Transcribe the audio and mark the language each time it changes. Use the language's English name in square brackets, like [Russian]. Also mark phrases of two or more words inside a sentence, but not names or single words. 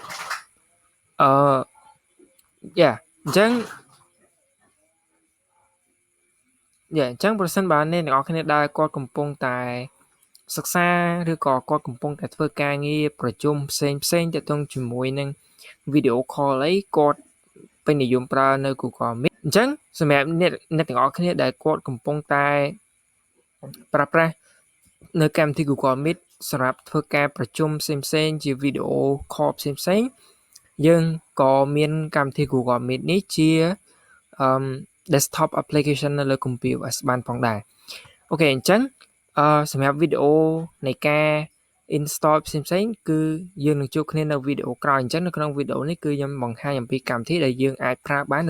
[Khmer] យ៉ាអញ្ចឹងប្រសិនបើអ្នកទាំងអស់គ្នាដែលគាត់កំពុងតែសិក្សាឬក៏គាត់កំពុងតែធ្វើការងារប្រជុំផ្សេងទាក់ទងជាមួយនឹង [English] video call [Khmer] អីគាត់ពេញនិយមប្រើនៅ Google Meet អញ្ចឹងសម្រាប់អ្នកទាំងអស់គ្នាដែលគាត់កំពុងតែ ប្រើប្រាស់នៅកម្មវិធី Google Meet សម្រាប់ធ្វើការប្រជុំផ្សេងជា [English] video call [Khmer] ផ្សេងយើងក៏មានកម្មវិធី Google Meet នេះជា [English] desktop application [Khmer] នៅលើ KOOMPI OS បានផងដែរអូខេអញ្ចឹងសម្រាប់វី ដេអូនៃការ install ផ្សេងគឺយើងនឹងជួបគ្នានៅវីដេអូក្រោយអញ្ចឹងនៅក្នុងវីដេអូនេះគឺខ្ញុំបង្ហាញអំពីកម្មវិធីដែលយើងអាចប្រើបាន